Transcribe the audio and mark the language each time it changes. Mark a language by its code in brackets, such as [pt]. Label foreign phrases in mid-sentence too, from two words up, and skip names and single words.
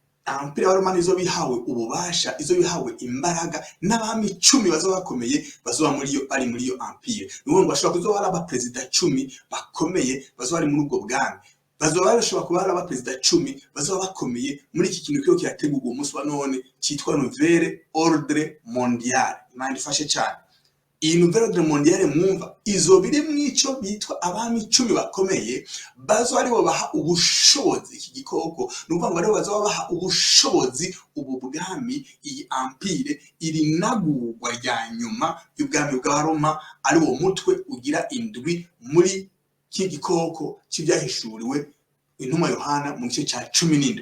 [rn] empire y'abaroma izo bihawe ububasha, izo bihawe imbaraga, n'abami 10 bazoba bakomeye bazoba bari muri iyo empire. Niwo ngo bashobora kuzoba ari abaperezida 10 bakomeye bazoba bari muri ubwo bwami, bazoba bashobora kuba ari abaperezida 10 bazoba bakomeye muri iki kintu cyo kirategurwa umunsi wa none cyitwa [fr] nouvelle ordre mondial. [rn] Imana ifashe cyane. Iyi [fr] nouvelle ordre mondial [rn] mwumva izo biri mwico bitwa abami 10 bakomeye bazo ari bo baha ubushobozi iki gikoko, nuvuga ngo ari bazo baha ubushobozi ubu bwami, iyi empire iri nagurwa rya nyuma y'ubwami bwa Roma, ari wo mutwe ugira indwi muri iki gikoko cy'ibyahishuriwe intumwa Yohana mu gice cya 17.